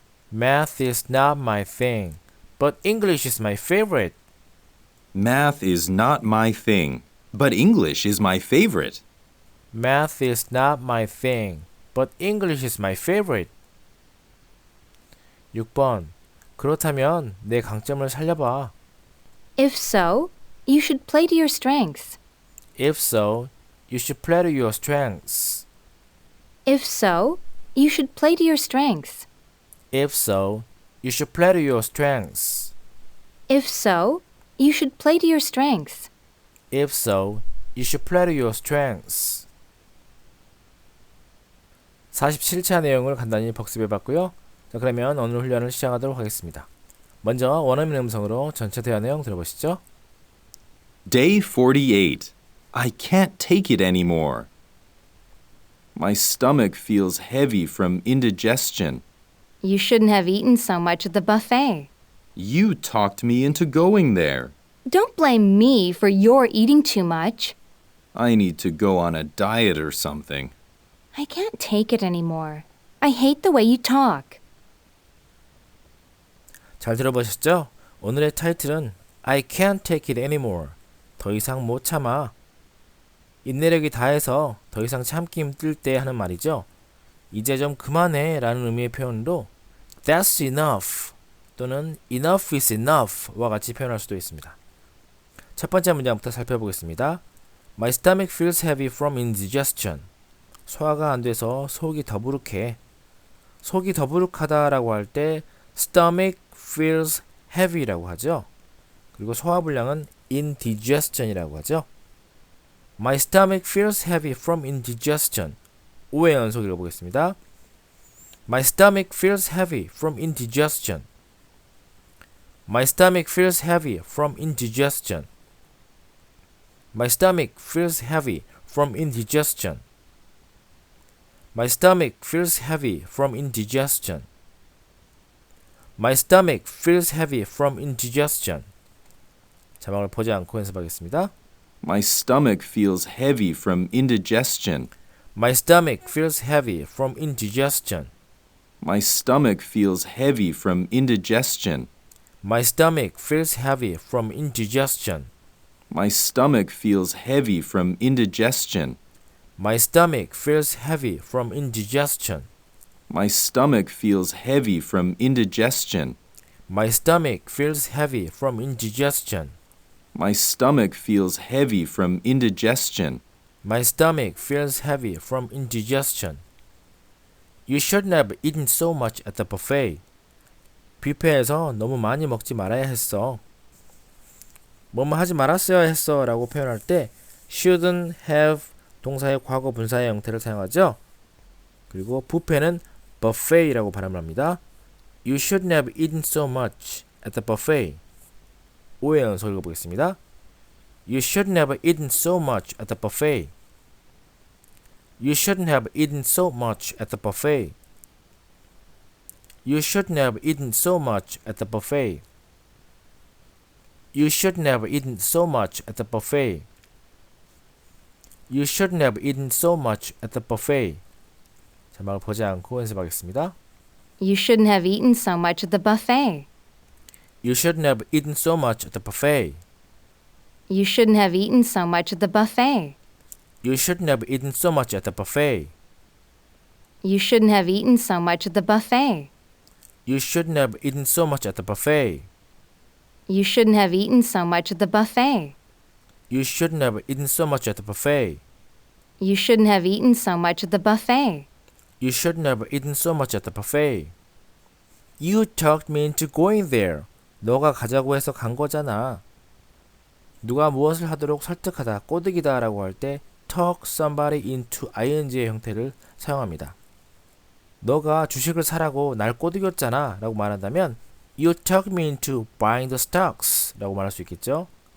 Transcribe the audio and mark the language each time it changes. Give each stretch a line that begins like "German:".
English: Math is not my thing, but English is my favorite. Math is not my thing, but English is my favorite. Math is not my thing, but English is my favorite.
Korean: 6번. 그렇다면 내 강점을 살려봐.
English: If so, you should play to your strengths. If so, you should play to your strengths. If so, you should play to your strengths. If so, you should play to your strengths. If so, you should play to your strengths. If so, you should play to your strengths.
Korean: 47차 내용을 간단히 복습해 봤고요. 자, 그러면 오늘 훈련을 시작하도록 하겠습니다. 먼저 원어민 음성으로 전체 대화 내용 들어보시죠.
English: Day 48. I can't take it anymore. My stomach feels heavy from indigestion. You shouldn't have eaten so much at the buffet. You talked me into going there. Don't blame me for your eating too much. I need to go on a diet or something. I can't take it anymore. I hate the way you talk.
Korean: 잘 들어보셨죠? 오늘의 타이틀은
English: I can't take it anymore.
Korean: 더 이상 못 참아. 인내력이 다해서 더 이상 참기 힘들 때 하는 말이죠. 이제 좀 그만해 라는 의미의 표현으로
English: That's enough
Korean: 또는
English: Enough is enough
Korean: 와 같이 표현할 수도 있습니다. 첫 번째 문장부터 살펴보겠습니다.
English: My stomach feels heavy from indigestion.
Korean: 소화가 안 돼서 속이 더부룩해. 속이 더부룩하다라고 할 때
English: stomach feels heavy
Korean: 라고 하죠. 그리고 소화불량은 indigestion이라고 하죠.
English: My stomach feels heavy from indigestion.
Korean: 5회 연속 읽어보겠습니다.
English: My stomach feels heavy from indigestion. My stomach feels heavy from indigestion. My stomach feels heavy from indigestion. My stomach feels heavy from indigestion. My stomach feels heavy from indigestion.
Korean: 자막을 보지 않고 연습하겠습니다.
English: My stomach feels heavy from indigestion. My stomach feels heavy from indigestion. My stomach feels heavy from indigestion. My stomach feels heavy from indigestion. My stomach feels heavy from indigestion. My stomach feels heavy from indigestion. My stomach feels heavy from indigestion. My stomach feels heavy from indigestion. My stomach feels heavy from indigestion. My stomach feels heavy from indigestion. You shouldn't have eaten so much at the buffet.
Korean: 뷔페에서 너무 많이 먹지 말아야 했어. 뭐뭐 하지 말았어야 했어 라고 표현할 때
English: shouldn't have
Korean: 동사의 과거 분사의 형태를 사용하죠. 그리고 뷔페는 buffet라고 발음을 합니다.
English: You shouldn't have eaten so much at the buffet.
Korean: 오해 연속 읽어보겠습니다.
English: You shouldn't have eaten so much at the buffet. You shouldn't have eaten so much at the buffet. You shouldn't have eaten so much at the buffet. You shouldn't have eaten so much at the buffet. You shouldn't have eaten so much at the buffet.
Korean: 자막을 보지 않고 연습하겠습니다.
English: You shouldn't have eaten so much at the buffet. You shouldn't have eaten so much at the buffet. You shouldn't have eaten so much at the buffet. You shouldn't have eaten so much at the buffet. You shouldn't have eaten so much at the buffet. You shouldn't have eaten so much at the buffet. You shouldn't have eaten so much at the buffet. You shouldn't have eaten so much at the buffet. You shouldn't have eaten so much at the buffet. You shouldn't have eaten so much at the buffet. You talked me into going there.
Korean: 너가 가자고 해서 간 거잖아. 누가 무엇을 하도록 설득하다, 꼬드기다 라고 할 때
English: talk somebody into ing
Korean: 의 형태를 사용합니다. 너가 주식을 사라고 날 꼬드겼잖아 라고 말한다면
English: You talked me into buying the stocks
Korean: 라고 말할 수 있겠죠.